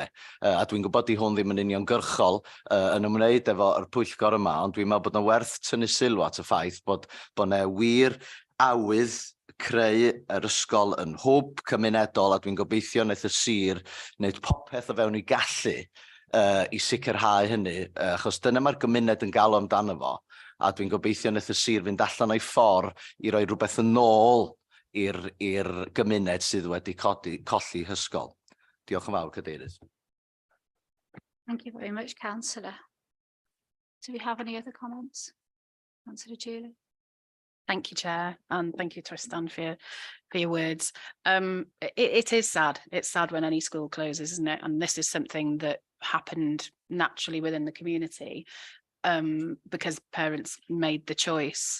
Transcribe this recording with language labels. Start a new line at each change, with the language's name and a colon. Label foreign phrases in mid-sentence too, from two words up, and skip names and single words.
Welsh: A dwi'n gwybod i hwn ddim yn uniongyrchol yn ymwneud efo'r pwyllgor yma, ond dwi'n meddwl bod yna werth tynnu sylw at y ffaith bod yna wir awydd creu yr ysgol yn hwb cymunedol, a dwi'n gobeithio wneith y sir wneud popeth o fewn i gallu i sicrhau hynny, achos dyna mae'r gymuned yn galw amdano fo, a dwi'n gobeithio wneith y sir fynd allan o'i ffordd i roi rhywbeth yn ôl i'r gymuned sydd wedi colli hysgol. Diolch yn fawr, Cadeirydd.
English: Thank you very much, Councillor. Do we have any other comments? Councillor Julie. Thank you, Chair, and thank you, Tristan, for your words. It is sad. It's sad when any school closes, isn't it? And this is something that happened naturally within the community because parents made the choice.